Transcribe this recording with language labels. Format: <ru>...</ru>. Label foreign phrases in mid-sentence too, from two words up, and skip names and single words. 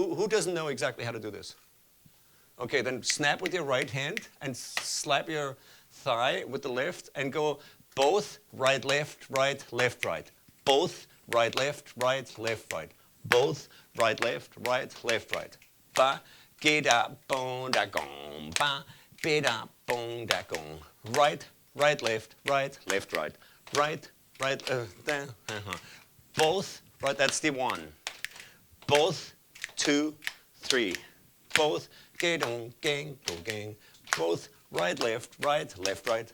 <en>Who doesn't know exactly how to do this? Okay, then snap with your right hand and slap your thigh with the left and go both right, left, right, left, right. Both right, left, right, left, right. Both right, left, right, left, right. Ba, ge da, bon da gong. Ba, be da, bon da gong. Right, right, left, right, left, right. Right, right, da, both, right, that's the 1. Both, 2, 3. Both, ge dong, gang, go gang. Both, right, left, right, left, right.</en>